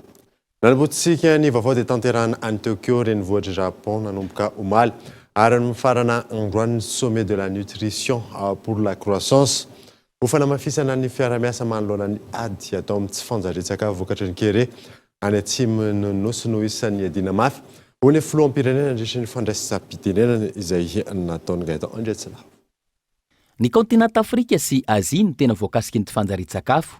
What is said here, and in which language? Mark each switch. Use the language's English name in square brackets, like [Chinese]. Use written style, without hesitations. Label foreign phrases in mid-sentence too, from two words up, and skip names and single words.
[Malagasy] Nanamboatsika ny vaovao dia tanterahana any Tokyo renivohitra Japon nanomboka omaly ary ny farana androany [French] sommet de la nutrition pour la croissance. [Malagasy] Ho fanamafisana ny fiara-miasa manoloana ny ady atao amin'ny tsy fanjarian-tsakafo vokatry ny kere any atsimony nosy no isan'ny adiana mafy ho ny filoham-pirenena nandritra ny fandraisam-pitenenana izay nataony gaetan Andriatsila. Ny kontinanta Afrika sy Azia no tena voakasiky ny tsy fanjarian-tsakafo.